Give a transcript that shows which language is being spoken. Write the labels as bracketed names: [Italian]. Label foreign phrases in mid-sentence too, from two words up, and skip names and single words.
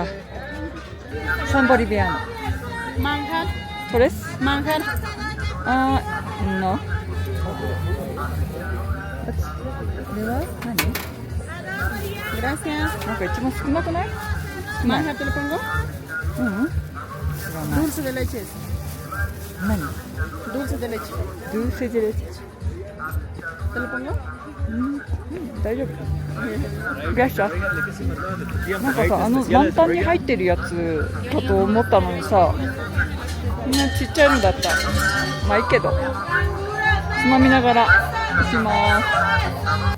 [Japanese] サンボリビアーノトレスマンハッのこれは何？なんか一番少なくない？マンハットの今後？知らない。 [Spanish] Dulce de leche. [Japanese] 何？ [Spanish] Dulce de leche. Dulce de leche. ¿Te lo pongo? [Japanese] 大丈夫？グラッシャ。なんかさ、満タンに入ってるやつかと思ったのにさ、こんなちっちゃいのだった。まあいいけど、つまみながら行きます。